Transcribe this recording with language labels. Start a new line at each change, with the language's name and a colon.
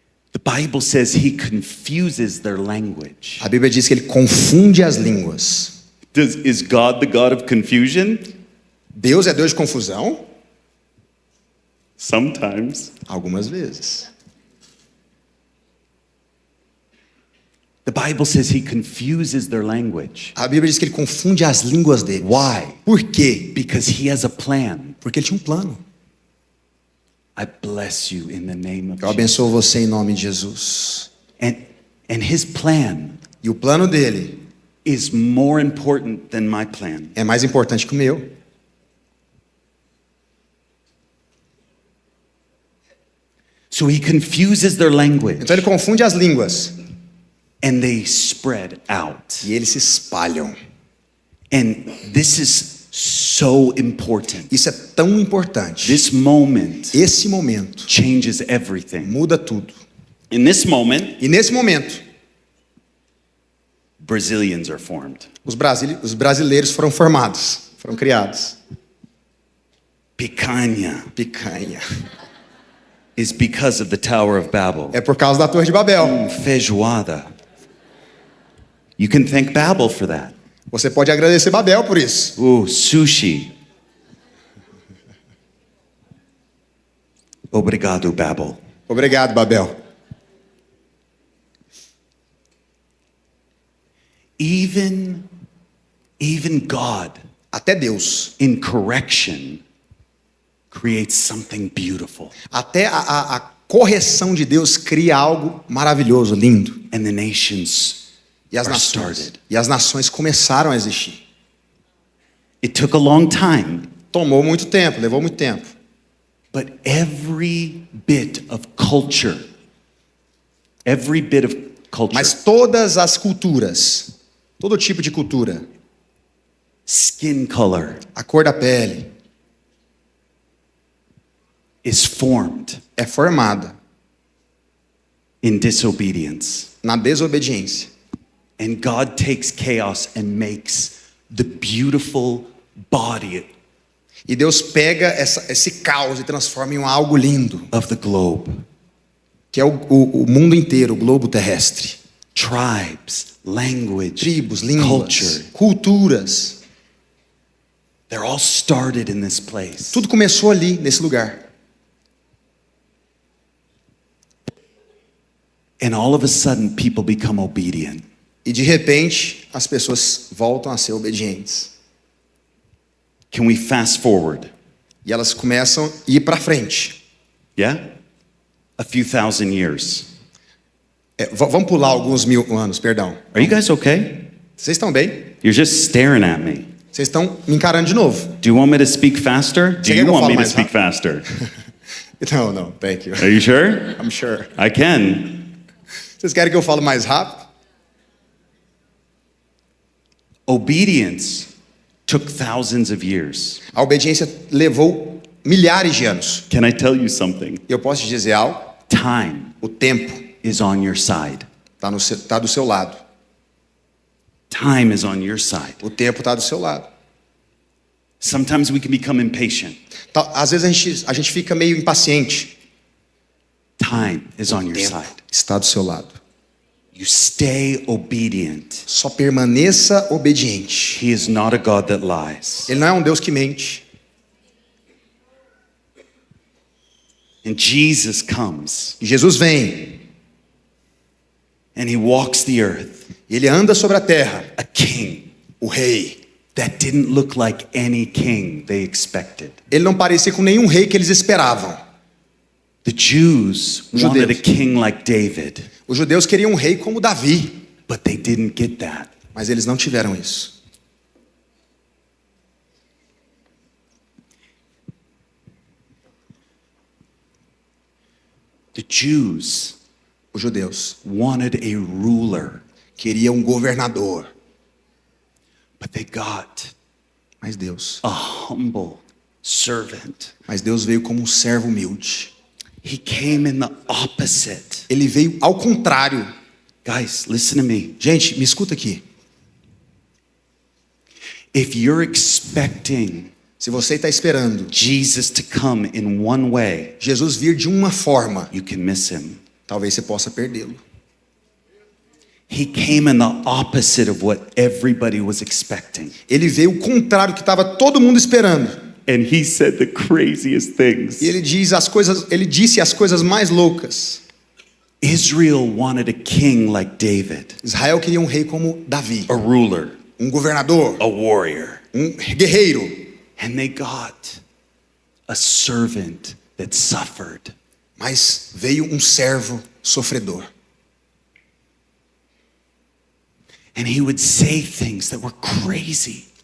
English: The Bible says he confuses their language.
Portuguese: A Bíblia diz que ele confunde as línguas.
English: Is God the God of confusion?
Portuguese: Deus é Deus de confusão?
English: Sometimes.
Portuguese: Algumas vezes.
English: The Bible says he confuses their language.
Portuguese: A Bíblia diz que ele confunde as línguas deles.
English: Why?
Portuguese: Por quê?
English: Because he has a plan.
Portuguese: Porque ele tinha um plano.
English: I bless you in the name of
Portuguese: Eu abençoo você em nome de Jesus.
English: And his plan
Portuguese: E o plano dele
English: is more important than my plan.
Portuguese: é mais importante que o meu.
English: So he confuses their language
Portuguese: Então ele confunde as línguas
English: and they spread out.
Portuguese: e eles se espalham.
English: And this is so important.
Portuguese: Isso é tão importante.
English: This moment
Portuguese: Esse momento
English: changes everything.
Portuguese: muda tudo.
English: In this moment,
Portuguese: E nesse momento,
English: Brazilians are formed.
Portuguese: os brasileiros foram formados, foram criados.
English: Picanha
Portuguese: Picanha.
English: is because of the Tower of Babel.
Portuguese: É por causa da Torre de Babel.
English: Feijoada. You can thank Babel for that.
Portuguese: Você pode agradecer Babel por isso.
English: Sushi.
Portuguese: Obrigado, Babel. Obrigado, Babel.
English: Even God,
Portuguese: Até Deus,
English: in correction, creates something beautiful.
Portuguese: até a correção de Deus cria algo maravilhoso, lindo.
English: And the nations
Portuguese: E as
English: are
Portuguese: nações,
English: started.
Portuguese: e as nações começaram a existir.
English: It took a long time,
Portuguese: Tomou muito tempo, levou muito tempo.
English: but every bit of culture, every bit of culture,
Portuguese: Mas todas as culturas, todo tipo de cultura,
English: skin color,
Portuguese: a cor da pele,
English: is formed
Portuguese: é formada
English: in disobedience.
Portuguese: na desobediência.
English: And God takes chaos and makes the beautiful body
Portuguese: E Deus pega esse caos e transforma em algo lindo,
English: of the globe.
Portuguese: que é o mundo inteiro, o globo terrestre.
English: Tribes, language,
Portuguese: Tribos, línguas,
English: culture.
Portuguese: culturas.
English: They're all started in this place.
Portuguese: Tudo começou ali, nesse lugar.
English: And all of a sudden, people become obedient.
Portuguese: E de repente, as pessoas voltam a ser obedientes.
English: Can we fast forward?
Portuguese: E elas começam a ir para frente.
English: Yeah? A few thousand years.
Portuguese: Vamos pular alguns 1000 anos, perdão.
English: Are you guys okay?
Portuguese: Vocês estão bem?
English: You're just staring at me.
Portuguese: Vocês estão me encarando de novo.
English: Do you want me to speak faster? Do
Portuguese: Você quer
English: you
Portuguese: que eu
English: want
Portuguese: fale
English: me to
Portuguese: mais
English: speak faster?
Portuguese: Não,
English: thank you. Are you sure? I'm sure. I can.
Portuguese: Vocês querem que eu fale mais rápido?
English: Obedience took thousands of years.
Portuguese: A obediência levou milhares de anos.
English: Can I tell you something?
Portuguese: Eu posso te dizer algo?
English: Time
Portuguese: O tempo
English: is on your side.
Portuguese: tá do seu lado.
English: Time is on your side.
Portuguese: O tempo está do seu lado.
English: Sometimes we can become impatient.
Portuguese: Às vezes a gente fica meio impaciente.
English: Time is on
Portuguese: O
English: your
Portuguese: tempo
English: side.
Portuguese: está do seu lado.
English: You stay obedient.
Portuguese: Só permaneça obediente.
English: He is not a God that lies.
Portuguese: Ele não é um Deus que mente.
English: And Jesus comes
Portuguese: E Jesus vem.
English: and he walks the earth,
Portuguese: E ele anda sobre a terra.
English: a king
Portuguese: O rei.
English: that didn't look like any king they expected.
Portuguese: Ele não parecia com nenhum rei que eles esperavam.
English: The Jews
Portuguese: Judeus.
English: wanted a king like David,
Portuguese: Os judeus queriam um rei como Davi.
English: but they didn't get that.
Portuguese: Mas eles não tiveram isso.
English: The Jews
Portuguese: Os judeus
English: wanted a ruler,
Portuguese: queriam um governador.
English: but they got
Portuguese: Mas Deus.
English: a humble servant.
Portuguese: Mas Deus veio como um servo humilde.
English: He came in the opposite.
Portuguese: Ele veio ao contrário.
English: Guys, listen to me.
Portuguese: Gente, me escuta aqui.
English: If you're expecting
Portuguese: Se você está esperando
English: Jesus to come in one way,
Portuguese: Jesus vir de uma forma,
English: you can miss him.
Portuguese: talvez você possa perdê-lo.
English: He came in the opposite of what everybody was expecting.
Portuguese: Ele veio o contrário que estava todo mundo esperando.
English: And he said the craziest things.
Portuguese: E ele disse as coisas mais loucas.
English: Israel wanted a king like David,
Portuguese: Israel queria um rei como Davi,
English: a ruler,
Portuguese: um governador,
English: a warrior.
Portuguese: um guerreiro.
English: And they got a servant that suffered.
Portuguese: Mas veio um servo sofredor.
English: And he would say things that were crazy.